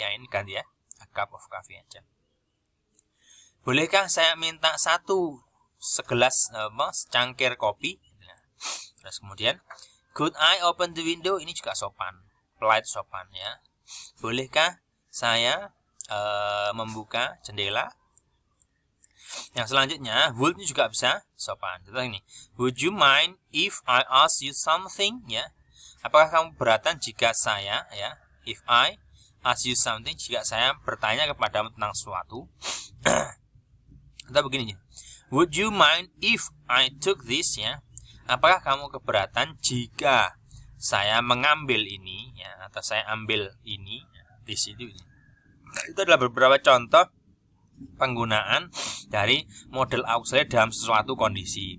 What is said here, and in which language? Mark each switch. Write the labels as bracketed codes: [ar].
[id] Ya, ini ganti ya, [en] a cup of coffee [id] aja. Bolehkah saya minta segelas secangkir kopi? Terus kemudian, [en] could I open the window? [id] Ini juga sopan, polite, sopan, ya. Bolehkah saya membuka jendela? Yang selanjutnya, would ini juga bisa sopan. Contoh ini, [en] would you mind if I ask you something? Ya. [id] Apakah kamu keberatan jika saya, ya, [en] if I ask you something, [id] jika saya bertanya kepadamu tentang sesuatu? Atau begini, [en] would you mind if I took this? [id] Ya. Apakah kamu keberatan jika saya mengambil ini, ya, atau saya ambil ini, ya, this itu ini. Nah, itu adalah beberapa contoh penggunaan dari model auxiliary dalam sesuatu kondisi.